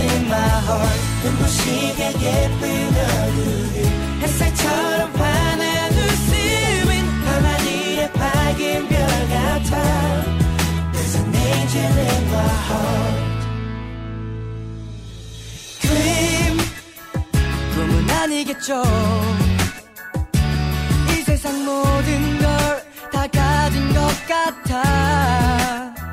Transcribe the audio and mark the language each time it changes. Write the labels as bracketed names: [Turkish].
[Korean] 눈부시게 예쁜 얼굴 햇살처럼 환한 웃음은 하늘의 밝은 별 같아. [English] There's an angel in my heart. [Korean] Dream 꿈은 아니겠죠. 이 세상 모든 걸 다 가진 것 같아.